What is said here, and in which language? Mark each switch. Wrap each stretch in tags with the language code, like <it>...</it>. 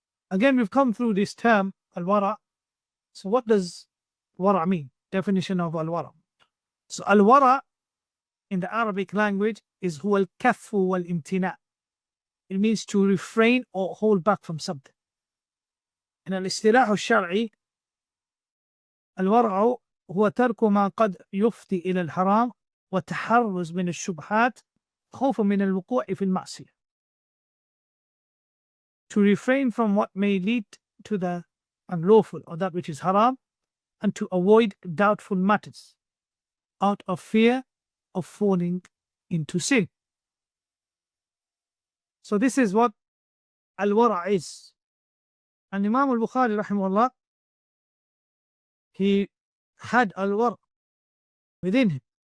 <en>Again, we've come through this term, al-wara. So what does wara mean? Definition of al-wara. So al-wara in the Arabic language is</en> <ar>huwa al-kaffu wal-imtina'.</ar> <en>It means to refrain or hold back from something.</en> <ar>In al-istilah al-shar'i, al-wara'u هو ترك ما قد يفضي إلى الحرام وتحرز من الشبهات خوفا من الوقوع في المعصية.</ar> <en>To refrain from what may lead to the unlawful or that which is haram, and to avoid doubtful matters out of fear of falling into sin. So this is what al-wara' is. And Imam al-Bukhari rahimahullah, he had al-wara' within him.</en>